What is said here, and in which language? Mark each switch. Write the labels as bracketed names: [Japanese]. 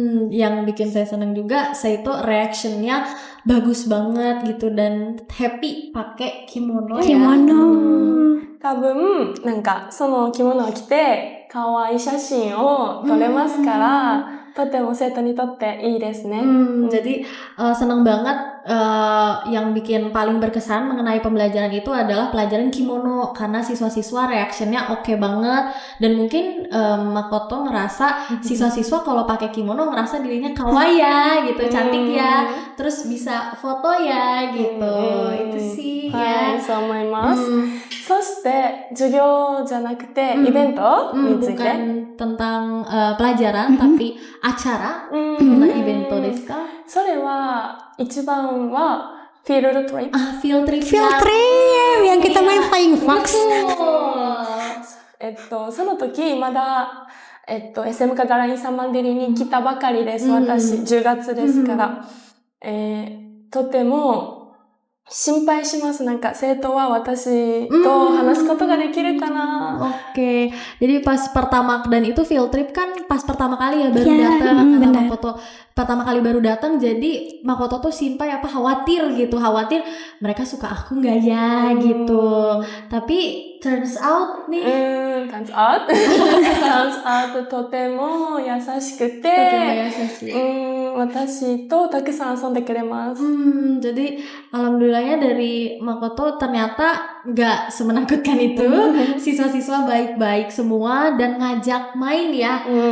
[Indonesian] yang bikin saya senang juga, saya itu reactionnya bagus banget gitu dan happy pakai kimono ya. Kimono. [Japanese] 多分、なんか、その着物を着て、可愛い写真を撮れますから、とても生徒にとっていいですね。 [Indonesian] Jadi senang banget, yang bikin paling berkesan mengenai pembelajaran itu adalah pelajaran kimono karena siswa-siswa reactionnya oke banget dan mungkin Makoto ngerasa siswa-siswa kalau pakai kimono ngerasa dirinya kawaii ya gitu, cantik ya, terus bisa foto ya gitu. Itu sih [Japanese] はい、 [Indonesian] ya. [Japanese] そう思います。そして、授業じゃなくて、イベントについて。 [Indonesian] bukan tentang pelajaran tapi acara. Karena [Japanese] evento desu ka? それは、一番は、フィールドトリップ。 [English] Field trip. [Indonesian] Field trip yang kita main Flying Fox. Betul. [Japanese] その時、まだ、SM カガラインサマンデリに来たばかりです。私、10月ですから。とても、心配します。なんか、生徒は私と話すことができるかな。 [Indonesian] Oke, jadi pas pertama dan itu field trip kan pas pertama kali ya baru Iya, datang kata benar. Makoto pertama kali baru datang jadi Makoto tuh simpai khawatir khawatir mereka suka aku nggak ya gitu, tapi [English] turns out [Indonesian] nih [English] turns out [Japanese] とても優しくて、 私とたくさん遊んでくれます。 [Indonesian] jadi alhamdulillahnya dari Makoto ternyata nggak semenakutkan itu. Siswa-siswa baik-baik semua dan ngajak main ya.